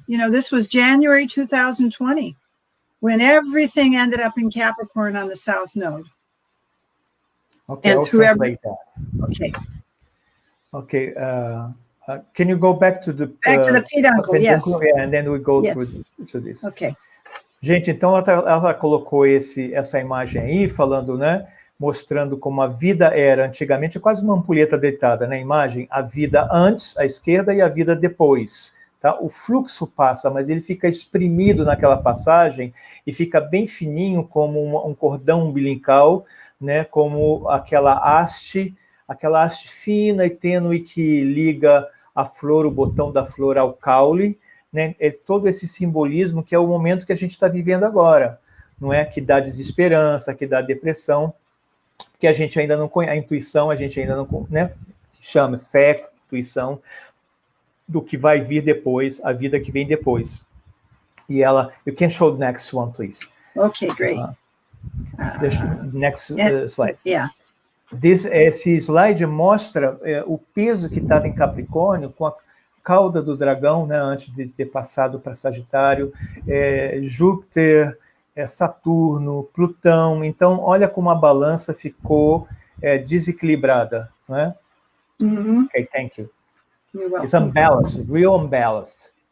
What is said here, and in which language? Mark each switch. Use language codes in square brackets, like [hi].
[en] This was January 2020, when everything ended up in Capricorn on the South Node. Okay, and I'll translate that. Okay. Can you go back to the peduncle? Yes. Yeah, and then we go through this. Okay. [pt] Gente, então ela colocou essa imagem aí, falando, né, mostrando como a vida era antigamente, quase uma ampulheta deitada na imagem, a vida antes, à esquerda, e a vida depois. Tá? O fluxo passa, mas ele fica exprimido naquela passagem e fica bem fininho, como um cordão umbilical, né, como aquela haste fina e tênue que liga a flor, o botão da flor ao caule, né? É todo esse simbolismo que é o momento que a gente está vivendo agora, não é? Que dá desesperança, que dá depressão, porque a gente ainda não conhece a intuição, a gente ainda não, né? Chama fé, intuição, do que vai vir depois, a vida que vem depois. E ela, [en] you can show the next one, please. Okay, great. Next slide. Yeah. [pt] Esse slide mostra o peso que estava em Capricórnio com a cauda do dragão, né, antes de ter passado para Sagitário, Júpiter, Saturno, Plutão. Então, olha como a balança ficou desequilibrada, não é? Mm-hmm. [en] Okay, thank you. You're welcome. It's unbalanced, real unbalanced.